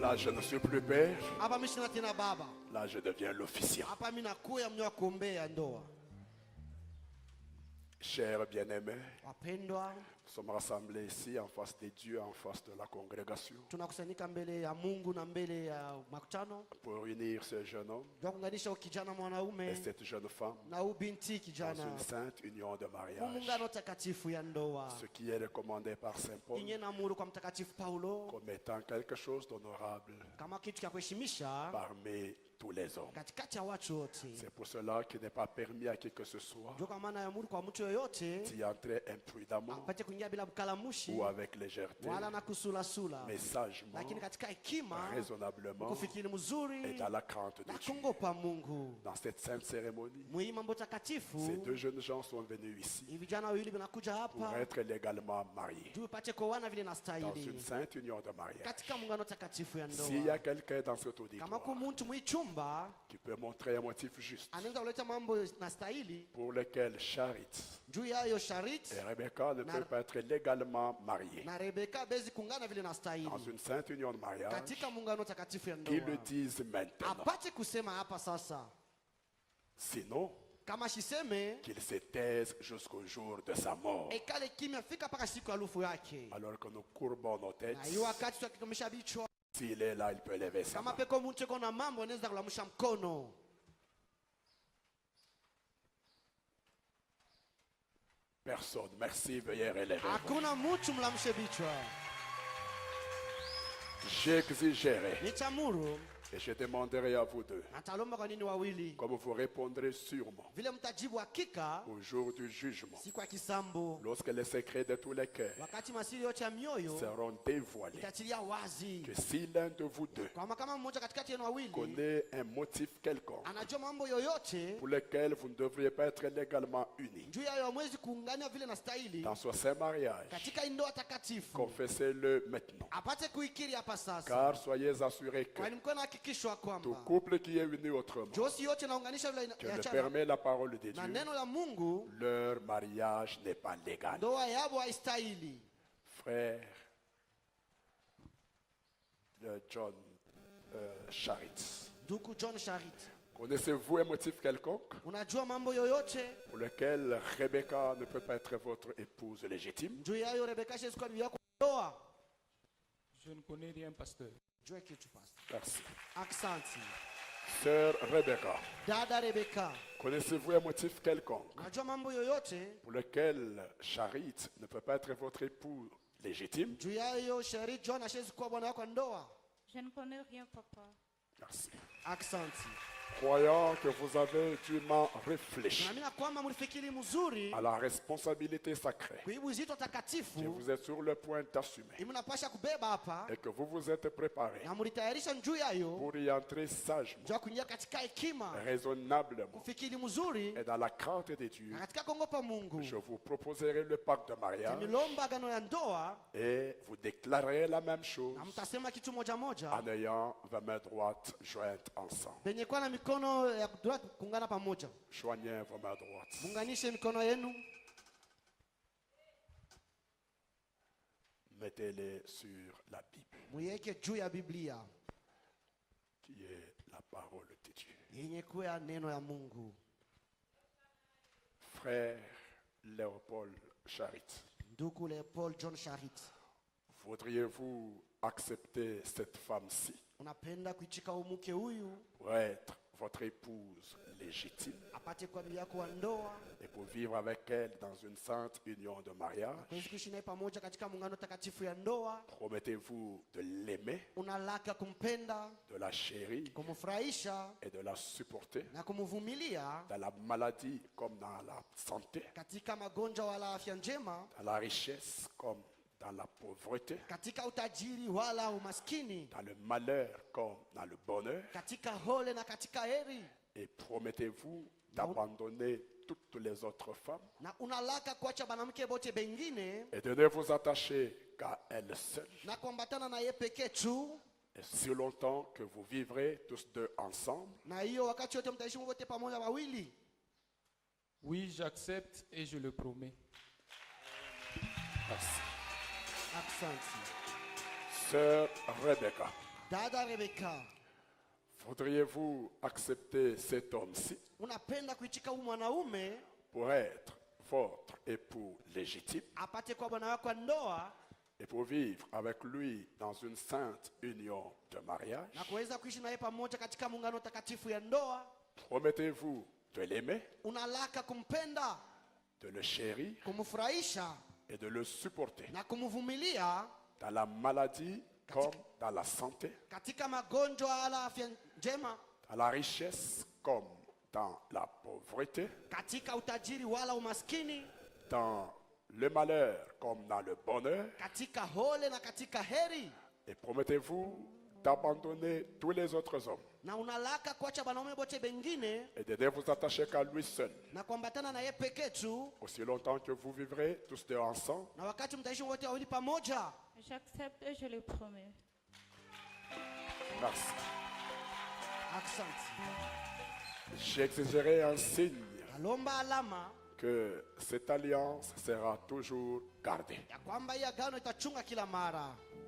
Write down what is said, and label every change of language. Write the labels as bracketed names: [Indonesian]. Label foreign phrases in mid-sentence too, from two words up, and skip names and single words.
[French] là je ne suis plus père, [Swahili] Hapa mimi sina tena baba. [French] là je deviens l'officiant. [Swahili] Hapa mimi nakuya mnyo kuombea ndoa. [French] Chers bien-aimés, [Swahili] Wapendwa, [French] nous sommes rassemblés ici en face de Dieu, en face de la congrégation, [Swahili] tunakusanyika mbele ya Mungu na mbele ya makutano. [French] pour unir ce jeune homme [Swahili] Ndio kuunganisha kijana [French] et [Swahili] mwanaume [French] cette jeune femme [Swahili] na binti [French] dans [Swahili] kijana. [French] une sainte union de mariage. [Swahili] Muungano takatifu ya ndoa. [French] Ce qui est recommandé par Saint Paul [Swahili] Inye na amuru kwa mtakatifu Paulo [French] comme étant quelque chose d'honorable [Swahili] kama kitu cha kuheshimisha [French] parmi tous les hommes. [Swahili] katikati ya watu wote. [French] C'est pour cela qu'il n'est pas permis à qui que ce soit [Swahili] Ndio kwa maana ya amuru kwa mtu yoyote [French] d'y entrer imprudemment [Swahili] apate kuingia bila bukalamushi [French] ou avec légèreté, [Swahili] wala na kusulasula, [French] mais sagement, [Swahili] lakini katika hekima, [French] raisonnablement [Swahili] kufikiri mzuri [French] et dans la crainte de [Swahili] na [French] Dieu. [Swahili] kungopa Mungu. [French] Dans cette sainte cérémonie, [Swahili] Muhimu mambo [French] ces [Swahili] takatifu, [French] deux jeunes gens sont venus ici [Swahili] hivi vijana wawili vinakuja [French] pour [Swahili] hapa [French] être légalement mariés [Swahili] juu ipate kuoana vile [French] dans [Swahili] nastahili [French] une sainte union de mariage. [Swahili] katika muungano takatifu ya [French] S'il y [Swahili] ndoa. [French] a quelqu'un dans cet [Swahili] Kama [French] auditoire [Swahili] ku mtu mwichumba [French] qui peut montrer un motif juste [Swahili] anaweza kuleta mambo nastahili [French] pour lequel Charit [Swahili] juu yayo Sharit [French] et Rebecca ne peuvent pas être légalement mariés [Swahili] na Rebeka bezi kungana vile nastahili [French] dans une sainte union de mariage, [Swahili] katika muungano takatifu ya [French] qu'ils le [Swahili] ndoa, [French] disent maintenant. [Swahili] apate kusema hapa sasa, [French] Sinon, [Swahili] kama shiseme [French] qu'il se taise jusqu'au jour de sa mort. [Swahili] ekale kimya fika mpaka siku ya lufu yake. [French] Alors que nous courbons nos têtes [Swahili] Na hiyo wakati tukikomesha vichwa [French] S'il est là, il peut lever sa [Swahili] Kama [French] main. [Swahili] peko mtu yuko na mambo anaweza kulamsha mkono. [French] Personne. Merci, veuillez relever. [Swahili] Hakuna mtu mlamshe bichwa. [French] J'exigerai [Swahili] Nitamuru [French] et je demanderai à vous deux, [Swahili] na talomba kwa nini wawili. [French] comme vous répondrez sûrement [Swahili] Vile mtajibu hakika [French] au jour du jugement, [Swahili] siku ya kisambo, [French] lorsque les secrets de tous les cœurs [Swahili] wakati masiri yote ya mioyo [French] seront dévoilés, [Swahili] itatilia wazi, [French] que si l'un de vous deux [Swahili] kwamba kama mmoja katikati yenu wawili [French] connaît un motif quelconque [Swahili] anajua mambo yoyote [French] pour lequel vous ne devriez pas être légalement unis [Swahili] juu yayo hamwezi kuungania vile na stahili [French] dans ce saint mariage, [Swahili] katika ndoa takatifu, [French] confessez-le maintenant. [Swahili] apate kuikiri hapa sasa, [French] Car soyez assurés que [Swahili] kwani mko na hakikisho [French] tout [Swahili] kwamba [French] couple qui est uni autrement, [Swahili] josi yote naunganisha vile [French] que le [Swahili] inachana [French] permet la parole de [Swahili] na [French] Dieu, [Swahili] neno la Mungu, [French] leur mariage n'est pas légal. [Swahili] ndoa yabo haistahili. [French] Frère John Charit, [Swahili] Ndugu John Sharit, [French] connaissez-vous un motif quelconque [Swahili] unajua mambo yoyote [French] pour lequel Rebecca ne peut pas être votre épouse légitime? [Swahili] juu yayo Rebeka shezi kwa bibi yako ndoa? [French] Je ne connais rien, pasteur. [Swahili] Jua kitu pastor. [French] Merci. [Swahili] Aksanti. [French] Sœur Rebecca, [Swahili] Dada Rebeka, [French] connaissez-vous un motif quelconque [Swahili] unajua mambo yoyote [French] pour lequel Charit ne peut pas être votre époux légitime? [Swahili] juu yayo Sharit John ashezi kuwa bwana wako ndoa? [French] Je ne connais rien, papa. Merci. [Swahili] Aksanti. [French] Croyant que vous avez dûment réfléchi [Swahili] Naamini kwamba mlifikiri mzuri [French] à la responsabilité sacrée [Swahili] kuibu uzito [French] que [Swahili] takatifu [French] vous êtes sur le point d'assumer [Swahili] mnapasha kubeba hapa [French] et que vous vous êtes préparé [Swahili] na mlitayarisha njuu yayo [French] pour y entrer sagement, [Swahili] juu ya kuingia katika hekima, [French] raisonnablement [Swahili] kufikiri mzuri [French] et dans la crainte de Dieu. [Swahili] na katika kuogopa Mungu. [French] Je vous proposerai le pacte de mariage [Swahili] Milomba agano ya ndoa [French] et vous déclarerez la même chose [Swahili] na mtasema kitu moja moja [French] en ayant vos mains droites jointes ensemble. [Swahili] penye kuwa na mikono ya kutoa kuungana pamoja. [French] Joignez vos mains droites. [Swahili] Munganishe mikono yenu, [French] Mettez-les sur la Bible, [Swahili] muiweke juu ya Biblia [French] qui est la parole de Dieu. [Swahili] yenye kuwa neno ya Mungu. [French] Frère Léopold Charit, [Swahili] Ndugu Leopold John Sharit, [French] voudriez-vous accepter cette femme-ci [Swahili] unapenda kuichika umuke huyu [French] pour être votre épouse légitime [Swahili] apate kuwa bibi yako wa ndoa, [French] et pour vivre avec elle dans une sainte union de mariage? [Swahili] kuishi kuishi naye pamoja katika muungano takatifu ya ndoa? [French] Promettez-vous de l'aimer, [Swahili] Unalaka kumpenda, [French] de la chérir [Swahili] kumfurahisha [French] et de la supporter [Swahili] na kumvumilia [French] dans la maladie comme dans la santé, [Swahili] katika magonjwa wala afya njema, [French] dans la richesse comme dans la pauvreté, [Swahili] katika utajiri wala umaskini, [French] dans le malheur comme dans le bonheur? [Swahili] katika hole na katika heri. [French] Et promettez-vous d'abandonner toutes les autres femmes [Swahili] Na unalaka kuacha banamke bote bengine [French] et de ne vous attacher qu'à elle seule, [Swahili] na kuambatana na yeye pekee tu, [French] et si longtemps que vous vivrez tous deux ensemble? [Swahili] na hiyo wakati wote mtaishi wote pamoja wawili? [French] Oui, j'accepte et je le promets. Merci. [Swahili] Aksanti. [French] Sœur Rebecca, [Swahili] Dada Rebeka, [French] voudriez-vous accepter cet homme-ci [Swahili] unapenda kuichika huyu mwanaume [French] pour être votre époux légitime [Swahili] apate kwa bwana wako wa ndoa [French] et pour vivre avec lui dans une sainte union de mariage? [Swahili] na kuweza kuishi naye pamoja katika muungano takatifu ya ndoa? [French] Promettez-vous de l'aimer, [Swahili] Unalaka kumpenda, [French] de le chérir [Swahili] kumfurahisha [French] et de le supporter [Swahili] na kumvumilia [French] dans la maladie comme dans la santé, [Swahili] katika magonjwa wala afya njema, [French] dans la richesse comme dans la pauvreté, [Swahili] katika utajiri wala umaskini, [French] dans le malheur comme dans le bonheur? [Swahili] katika hole na katika heri? [French] Et promettez-vous d'abandonner tous les autres hommes [Swahili] Na unalaka kuacha banaume bote bengine [French] et de ne vous attacher qu'à lui seul, [Swahili] na kuambatana na yeye pekee tu, [French] aussi longtemps que vous vivrez tous deux ensemble? [Swahili] na wakati mtaishi wote wawili pamoja? [French] J'accepte et je le promets. Merci. [Swahili] Aksanti. [French] J'exigerai un signe [Swahili] Nalomba alama [French] que cette alliance sera toujours gardée. [Swahili] ya kwamba hii agano itachunga kila mara.